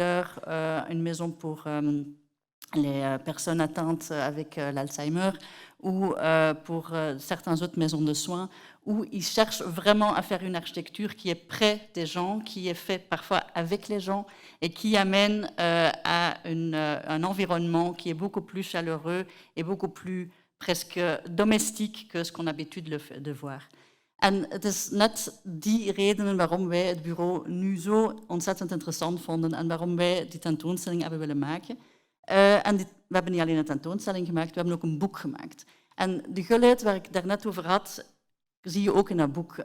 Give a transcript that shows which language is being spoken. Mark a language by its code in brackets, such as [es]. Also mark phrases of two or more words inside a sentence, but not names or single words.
[fr] l'heure, une maison pour les personnes atteintes avec l'Alzheimer ou pour certaines autres maisons de soins, où ils cherchent vraiment à faire une architecture qui est près des gens, qui est faite parfois avec les gens et qui amène à un environnement qui est beaucoup plus chaleureux et beaucoup plus presque domestique que ce qu'on a l'habitude de voir. [nl] En het is net die redenen waarom wij het bureau nu zo ontzettend interessant vonden en waarom wij die tentoonstelling hebben willen maken. We hebben niet alleen een tentoonstelling gemaakt, we hebben ook een boek gemaakt. En de gulheid waar ik daarnet over had, zie je ook in dat boek.